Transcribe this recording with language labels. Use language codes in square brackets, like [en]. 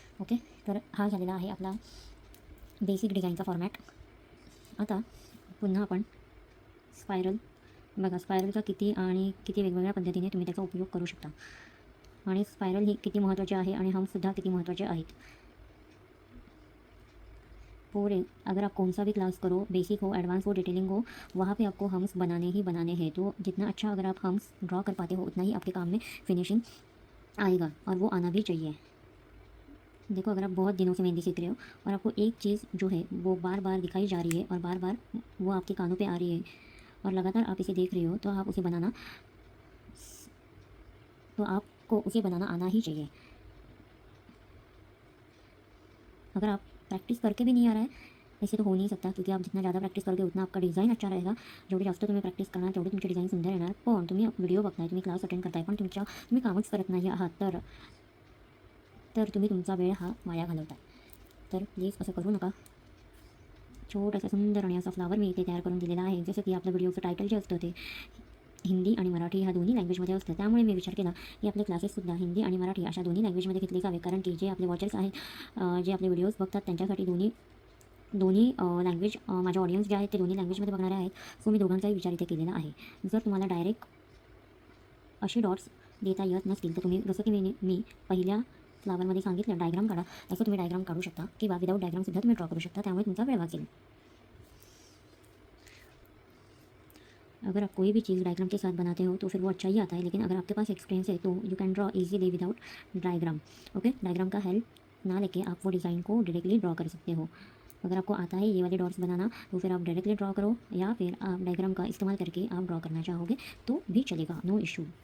[mr] Okay, तर हा झालेला आहे आपला बेसिक डिझाईनचा फॉर्मॅट। आता पुन्हा आपण स्पायरल बघा, स्पायरलचा किती आणि किती वेगवेगळ्या पद्धतीने तुम्ही त्याचा उपयोग करू शकता आणि स्पायरल ही किती महत्त्वाची आहे आणि हमसुद्धा किती महत्त्वाचे आहेत। [hi] पूरे अगर आप कौन सा भी क्लास करो, बेसिक हो एडवांस हो डिटेलिंग हो, वहाँ पे आपको हम्स बनाने ही बनाने हैं। तो जितना अच्छा अगर आप हम्स ड्रॉ कर पाते हो उतना ही आपके काम में फिनिशिंग आएगा और वो आना भी चाहिए। देखो अगर आप बहुत दिनों से मेहंदी सीख रहे हो और आपको एक चीज़ जो है वो बार बार दिखाई जा रही है और बार बार वो आपके कानों पे आ रही है और लगातार आप इसे देख रहे हो, तो आप उसे बनाना तो आपको उसे बनाना आना ही चाहिए। अगर आप प्रैक्टिस करके भी नहीं आ रहा है ऐसे तो हो नहीं सकता, क्योंकि आप जितना ज़्यादा प्रॅक्टिस करोगे उतना आपका डिझाईन अच्छा रहेगा। [mr] जेवढी जास्त तुम्ही प्रॅक्टिस करणार तेवढे तुमचे डिझाईन सुंदर येणार। पण तुम्ही व्हिडिओ बघताय, तुम्ही क्लास अटेंड करताय पण तुम्ही कामच करत नाही आहात तर तुम्ही तुमचा वेळ हा वाया घालवताय। तर प्लीज असं करू नका। छोटासा सुंदर आणि असा फ्लावर मी इथे तयार करून दिलेला आहे। जसं की आपल्या व्हिडिओचं टायटल जे असतं ते हिंदी आणि मराठी ह्या दोन्ही लँग्वेजमध्ये असतं, त्यामुळे मी विचार केला की आपले क्लासेससुद्धा हिंदी आणि मराठी अशा दोन्ही लँग्वेजमध्ये घेतले जावे, कारण की जे आपले वॉचर्स आहेत, जे आपले व्हिडिओज बघतात त्यांच्यासाठी दोन्ही लँग्वेज माझे ऑडियन्स जे आहेत ते दोन्ही लँग्वेजमध्ये बघणारे आहेत। सो मी दोघांचाही विचार इथे केलेला आहे। जर तुम्हाला डायरेक्ट असे डॉट्स देता येत नसतील तर तुम्ही जसं की मी पहिल्या फ्लावरमध्ये सांगितलं डायग्राम काढा, तसं तुम्ही डायग्राम काढू शकता किंवा विदाउट डायग्रामसुद्धा तुम्ही ड्रॉ करू शकता, त्यामुळे तुमचा वेळ वाचेल। [hi] अगर आप कोई भी चीज़ डायग्राम के साथ बनाते हो तो फिर वो अच्छा ही आता है, लेकिन अगर आपके पास एक्सपीरियंस है तो [en] You can draw easily without diagram. [hi] Okay, diagram का हेल्प ना लेके आप वो डिज़ाइन को डायरेक्टली ड्रॉ कर सकते हो। अगर आपको आता है ये वाले डॉट्स बनाना तो फिर आप डायरेक्टली ड्रॉ करो, या फिर आप डायग्राम का इस्तेमाल करके आप ड्रॉ करना चाहोगे तो भी चलेगा, [en] No issue.